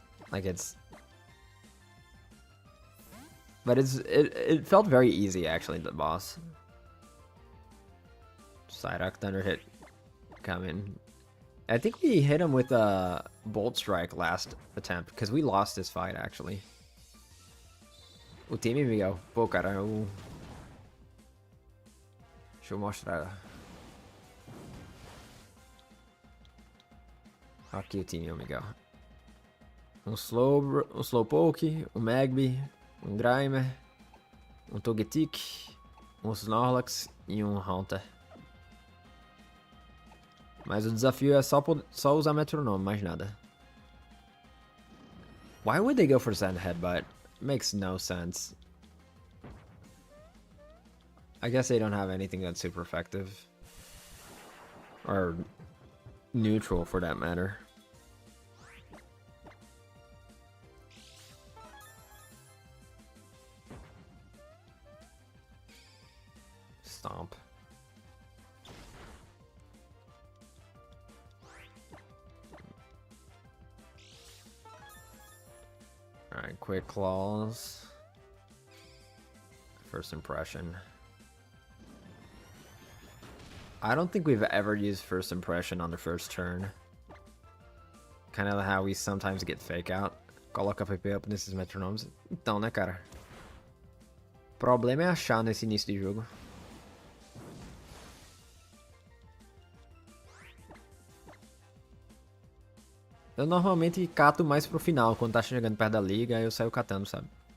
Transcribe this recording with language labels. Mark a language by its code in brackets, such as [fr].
[en] Like but it felt very easy actually, the boss. Psyduck Thunder hit coming. I think we hit him with a Bolt Strike last attempt because we lost this fight actually. [pt] O time Miguel. Pô, cara, deixa eu mostrar. Aqui o time, Miguel. Um Slowpoke, um Magby, um Grimer, um Togetic, um Snorlax e um Haunter. Mas o desafio é só usar Metronome, mais nada. [en] Why would they go for Sand Headbutt? Makes no sense. I guess they don't have anything that's super effective. Or neutral for that matter. Stomp. Alright, quick claws. First impression. I don't think we've ever used first impression on the first turn. Kind of how we sometimes get fake out. [pt] Coloca PP up nesses metronomes. Então, né, cara? O problema é achar nesse início de jogo. Eu normalmente cato mais pro final, quando tá chegando perto da liga, aí eu saio catando, sabe?